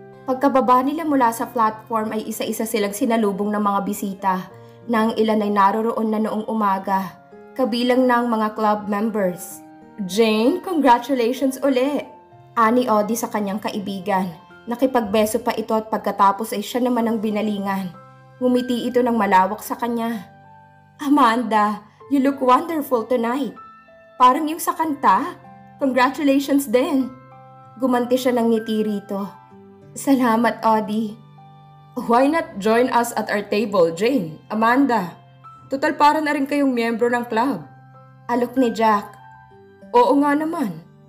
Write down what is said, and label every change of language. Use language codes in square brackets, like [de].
[tl] Pagkababa nila mula sa platform ay isa-isa silang sinalubong ng mga bisita na ang ilan ay naroroon na noong umaga, kabilang ng mga club members. Jane, congratulations uli! Ani Odi sa kanyang kaibigan. Nakipagbeso pa ito at pagkatapos ay siya naman ang binalingan. Ngumiti ito ng malawak sa kanya. [en] Amanda, you look wonderful tonight. [tl] Parang yung sa kanta. Congratulations din. Gumanti siya ng ngiti rito. Salamat, Odi. [en] Why not join us at our table, Jane, Amanda? [tl] Total para na rin kayong miyembro ng club. Alok ni Jack. Oo nga naman.